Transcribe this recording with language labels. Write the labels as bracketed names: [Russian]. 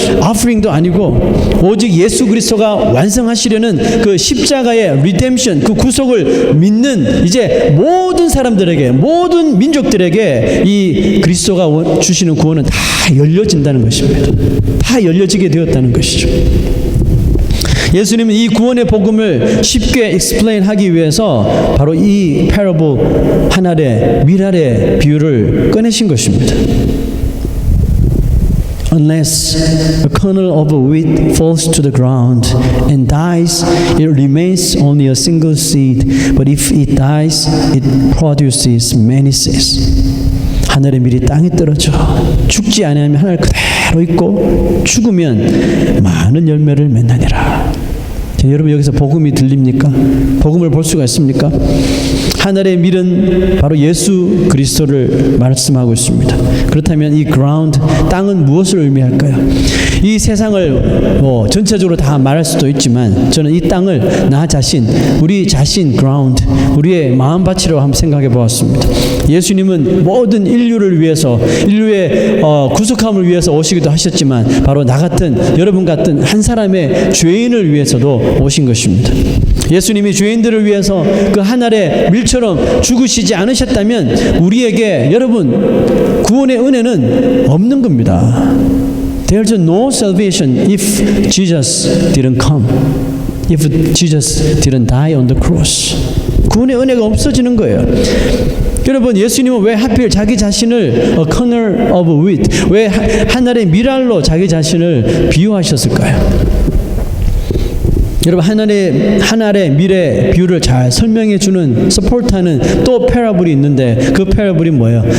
[Korean] offering도 아니고 오직 예수 그리스도가 완성하시려는 그 십자가의 redemption, 그 구속을 믿는 이제 모든 사람들에게, 모든 민족들에게 이 그리스도가 주시는 구원은 다 열려진다는 것입니다. 다 열려지게 되었다는 것이죠. 예수님은 이 구원의 복음을 쉽게 explain하기 위해서 바로 이 parable 하나의 밀알의 비유를 꺼내신 것입니다. [English] Unless a kernel of wheat falls to the ground and dies, it remains only a single seed. But if it dies, it produces many seeds. [Korean] 하늘의 밀이 땅에 떨어져 죽지 아니하면 하늘 그대로 있고 죽으면 많은 열매를 맺나니라. 여러분 여기서 복음이 들립니까? 복음을 볼 수가 있습니까? 하늘의 밀은 바로 예수 그리스도를 말씀하고 있습니다. 그렇다면 이 ground, 땅은 무엇을 의미할까요? 이 세상을 전체적으로 다 말할 수도 있지만 저는 이 땅을 나 자신, 우리 자신 ground, 우리의 마음밭이라고 한번 생각해 보았습니다. 예수님은 모든 인류를 위해서, 인류의 구속함을 위해서 오시기도 하셨지만 바로 나 같은, 여러분 같은 한 사람의 죄인을 위해서도 오신 것입니다. 예수님이 죄인들을 위해서 그 한 알의 밀처럼 죽으시지 않으셨다면 우리에게 여러분 구원의 은혜는 없는 겁니다. [English] There's no salvation if Jesus didn't come. If Jesus didn't die on the cross. [Korean] 구원의 은혜가 없어지는 거예요. 여러분 예수님은 왜 하필 자기 자신을 [English] a kernel of wheat, [Korean] 왜 한 알의 밀알로 자기 자신을 비유하셨을까요? 여러분 한 알의 밀의 비유를 잘 설명해 주는 서포트하는 또 패러블이 있는데 그 패러블이 뭐예요?